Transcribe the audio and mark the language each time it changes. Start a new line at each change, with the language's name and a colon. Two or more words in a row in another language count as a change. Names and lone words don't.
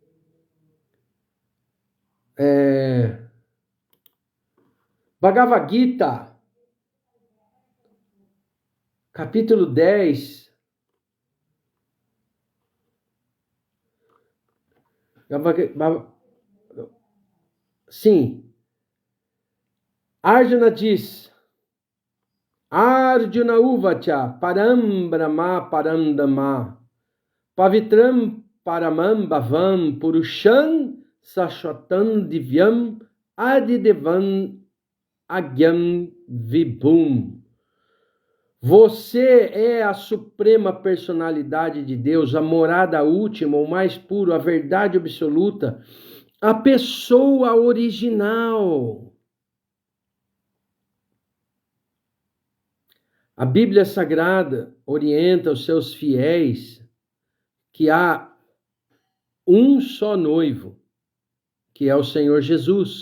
Portuguese: Bhagavad Gita, capítulo 10. Sim. Arjuna diz:
Sanskrit: अर्जुन उवाच परं ब्रह्म परन्दाम पवित्रं परमं भवम् पुरुषं शाश्वतं दिव्यम् आदिदेवम् अग्यम् विभुम्.
Portuguese: Você é a suprema personalidade de Deus, a morada última, o mais puro, a verdade absoluta, a pessoa original. A Bíblia Sagrada orienta os seus fiéis que há um só noivo, que é o Senhor Jesus.